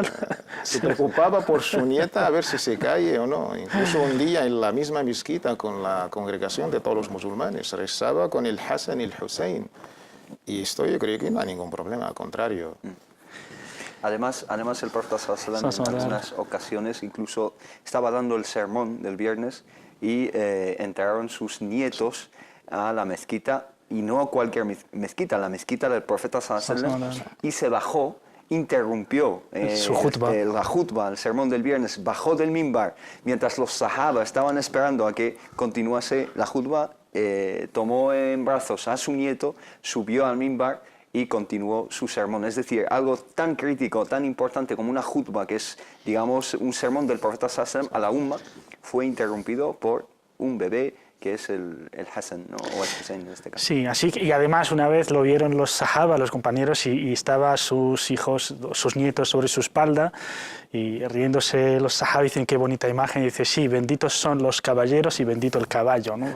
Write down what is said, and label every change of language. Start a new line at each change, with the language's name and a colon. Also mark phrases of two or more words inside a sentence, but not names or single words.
Spanish: Se preocupaba por su nieta a ver si se cae o no. Incluso un día en la misma mezquita con la congregación de todos los musulmanes rezaba con el Hassan y el Hussein. Y esto yo creo que no hay ningún problema, al contrario. Además el profeta
Arabic: صلى الله عليه وسلم
Spanish: en algunas ocasiones incluso estaba dando el sermón del viernes y entraron sus nietos a la mezquita, y no a cualquier mezquita, la mezquita del profeta
Arabic: صلى الله عليه وسلم,
Spanish: y se bajó, interrumpió su jutba. la jutba, el sermón del viernes, bajó del mimbar, mientras los sahaba estaban esperando a que continuase la jutba, tomó en brazos a su nieto, subió al mimbar y continuó su sermón. Es decir, algo tan crítico, tan importante como una jutba, que es, digamos, un sermón del profeta
Arabic: صلى الله عليه وسلم
Spanish: a la umma, fue interrumpido por un bebé que es el Hassan, ¿no? O el Hussein en este caso. Sí, así que, y además una vez lo vieron los sahaba, los compañeros, y estaba sus hijos, sus nietos sobre su espalda, y riéndose los sahaba dicen qué bonita imagen, y dice sí, benditos son los caballeros y bendito el caballo, ¿no?